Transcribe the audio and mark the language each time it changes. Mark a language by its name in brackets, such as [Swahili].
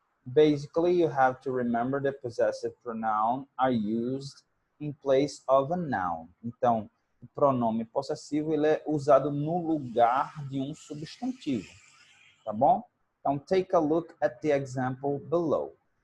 [English] Basically, you have to remember that possessive pronouns are used in place of a noun. [Portuguese] Então, o pronome possessivo ele é usado no lugar de um substantivo, tá bom? Então, [English] take a look at the example below.